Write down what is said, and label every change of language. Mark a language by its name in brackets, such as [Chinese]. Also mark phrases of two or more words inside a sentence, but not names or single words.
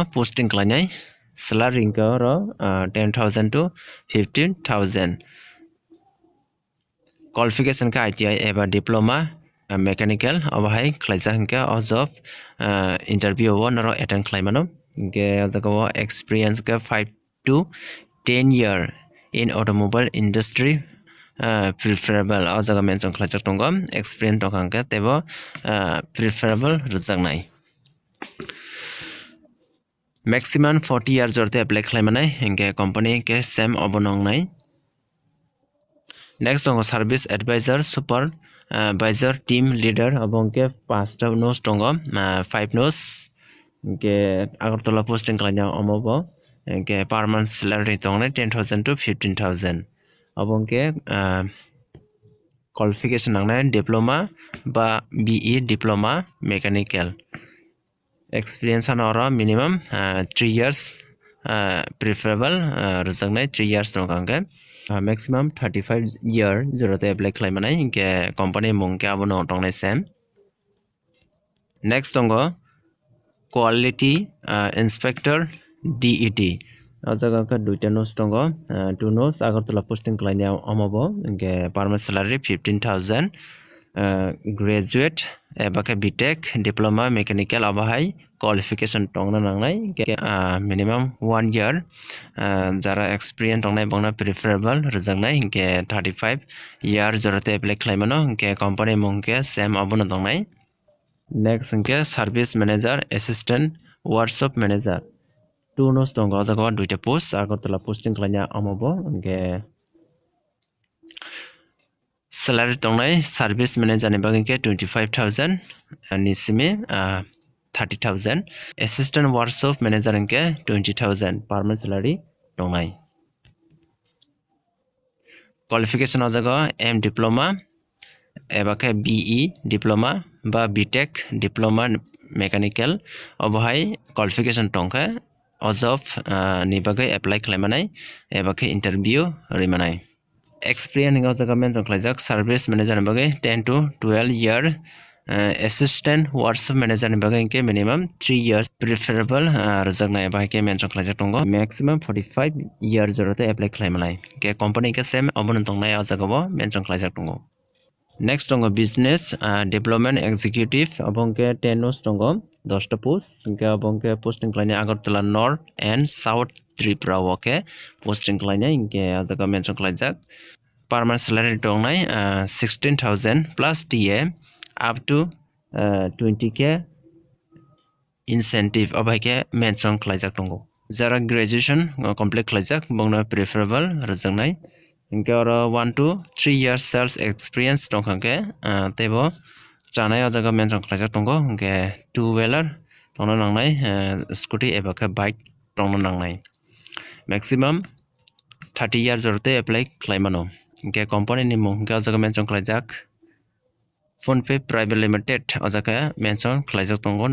[Kok Borok] posting klainai salary hingke oro 10,000 to 15,000 qualification ka ITI eba [English] diploma mechanical [Kok Borok] abahai khlaijak hingke o [English] job interview one [Kok Borok] ro attend khlaimano hingke ojaga experience ka [English] 5 to 10 year in automobile industry preferable [Kok Borok] ojaga mention khlaijak tongo experience tongkangke tebo preferable rujaknai [English] maximum 40 years [Kok Borok] jorte apply khlaimanai hingke company ke same obonongnai next tongo [English] service advisor supervisor team leader [Kok Borok] abongke 5 ta nos tongo 5 nos hingke Agartala posting klaina omobo hingke [English] permanent salary [Kok Borok] tongnai 10,000 to 15,000 abongke qualification nangnai diploma ba [English] BE diploma mechanical [Kok Borok] experience oro [English] minimum 3 years preferable [Kok Borok] rujaknai [English] 3 years [Kok Borok] tongkangke [English] maximum 35 year [Kok Borok] jorate apply khlaimanai hingke company mungke abono tongnai same next tongo [English] quality inspector DET [Kok Borok] ojaga ka 2 ta nos tongo 2 nos Agartala posting klainai omobo hingke [English] permanent salary 15,000 graduate [Kok Borok] eba ke [English] BTech diploma mechanical [Kok Borok] abahai qualification tongna nangnai [English] minimum 1 year [Kok Borok] jara experience tongnai bongna preferable rujaknai hingke [English] 35 year [Kok Borok] jorate apply khlaimano hingke company mungke same abono tongnai next hingke [English] service manager assistant workshop manager [Kok Borok] 2 nos tongo ojaga 2 ta post Agartala posting klaina amobo hingke salary tongnai [English] service manager [Kok Borok] ni bagui ke 25,000 ni simi 30,000 [English] assistant workshop manager [Kok Borok] ke 20,000 [English] permanent salary [Kok Borok] tongnai qualification ojaga [English] M diploma [Kok Borok] eba ke [English] BE diploma [Kok Borok] ba [English] BTech diploma mechanical [Kok Borok] obahai qualification tongka o job ni bagai apply khlaimanai eba ke interview rimanai experience ojaga mention khlaijak [English] service manager [Kok Borok] ni bagai [English] 10 to 12 year assistant workshop manager [Kok Borok] ni bagai ke [English] minimum 3 years preferable [Kok Borok] rujaknai eba ke mention khlaijak tongo [English] maximum 45 years [Kok Borok] jorate apply khlaimanai ke company ke same abono tongnai ojaga mention khlaijak tongo Next tongo [English] business development executive [Kok Borok] abongke 10 nos tongo 10 ta post hingke abongke posting klaine Agartala North and South Tripura oke posting klaine hingke ajaga mention khlaijak [English] permanent salary [Kok Borok] tongnai [English] 16,000 plus TA up to 20k incentive [Kok Borok] abaike mention khlaijak tongo jara [English] graduation complete [Kok Borok] khlaijak bongna preferable rajangnai hingke oro 1 to 3 [English] years sales experience [Kok Borok] tongkhangke tebo chanai o jaga mention khlaijak tongo hingke [English] two wheeler [Kok Borok] tongno nangnai scooty eba ke bike tongno nangnai [English] maximum 30 years [Kok Borok] jorte apply khlaimano hingke company ni mung hingke o jaga mention khlaijak PhonePe Private Limited o jaga mention khlaijak tongo